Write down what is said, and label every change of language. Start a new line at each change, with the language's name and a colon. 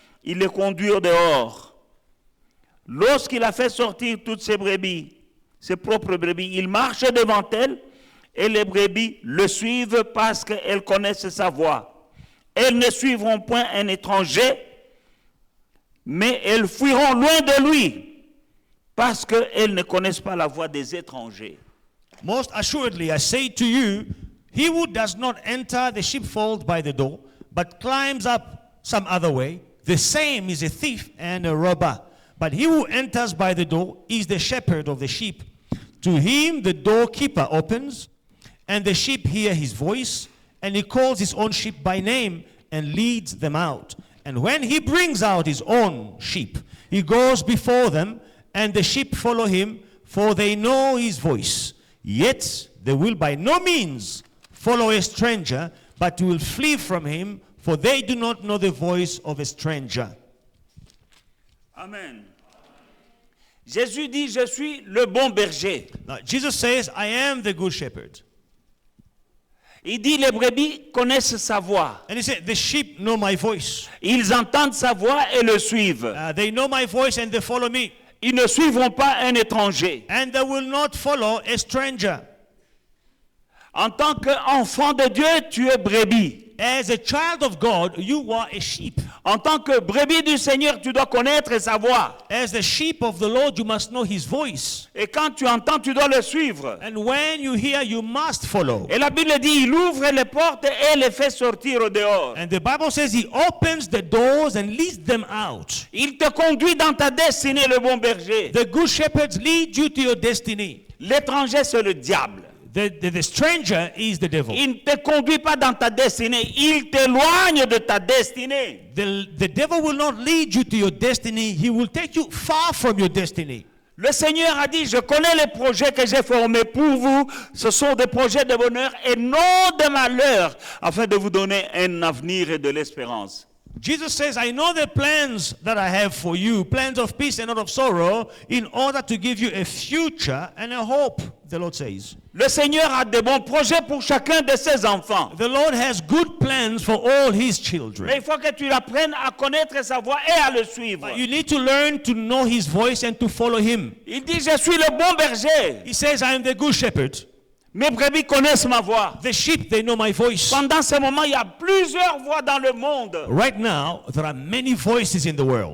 French: Il les conduit au dehors. Lorsqu'il a fait sortir toutes ses brebis, ses propres brebis, il marche devant elles et les brebis le suivent parce qu'elles connaissent sa voix. Elles ne suivront point un étranger, mais elles fuiront loin de lui parce qu'elles ne connaissent pas la voix des étrangers.
English: Most assuredly, I say to you, he who does not enter the sheepfold by the door, but climbs up some other way, the same is a thief and a robber. But he who enters by the door is the shepherd of the sheep. To him the doorkeeper opens, and the sheep hear his voice, and he calls his own sheep by name and leads them out. And when he brings out his own sheep, he goes before them, and the sheep follow him, for they know his voice. Yet they will by no means follow a stranger, but will flee from him, for they do not know the voice of a stranger. Amen.
French: Jésus dit, je suis le bon berger.
English: Now, Jesus says, I am the good shepherd.
French: Il dit, les brebis connaissent sa voix.
English: And he said, the sheep know my voice.
French: Ils entendent sa voix et le suivent.
English: They know my voice and they follow me.
French: Ils ne suivront pas un étranger.
English: And they will not follow a stranger.
French: En tant qu'enfant de Dieu, tu es brebis.
English: As a child of God, you are a sheep.
French: En tant que brebis du Seigneur, tu dois connaître sa voix.
English: As the sheep of the Lord, you must know his voice.
French: Et quand tu entends, tu dois le suivre.
English: And when you hear, you must follow.
French: Et la Bible dit, il ouvre les portes et les fait sortir au dehors.
English: And the Bible says he opens the doors and leads them out.
French: Il te conduit dans ta destinée, le bon berger.
English: The good shepherds lead you to your destiny.
French: L'étranger, c'est le diable.
English: The stranger is the devil.
French: Il ne te conduit pas dans ta destinée, il t'éloigne de ta destinée.
English: The devil will not lead you to your destiny. He will take you far from your destiny.
French: Le Seigneur a dit, je connais les projets que j'ai formés pour vous. Ce sont des projets de bonheur et non de malheur, afin de vous donner un avenir et de l'espérance.
English: Jesus says, I know the plans that I have for you, plans of peace and not of sorrow, in order to give you a future and a hope, the Lord says.
French: Le Seigneur a de bons projets pour chacun de ses enfants.
English: The Lord has good plans for all his children.
French: Mais il faut que tu apprennes à connaître sa voix et à le suivre.
English: But you need to learn to know his voice and to follow him.
French: Il dit, je suis le bon berger.
English: He says, I am the good shepherd.
French: Mes brebis connaissent ma voix.
English: The sheep, they know my voice.
French: Pendant ce moment, il y a plusieurs voix dans le monde.
English: Right now, there are many voices in the world.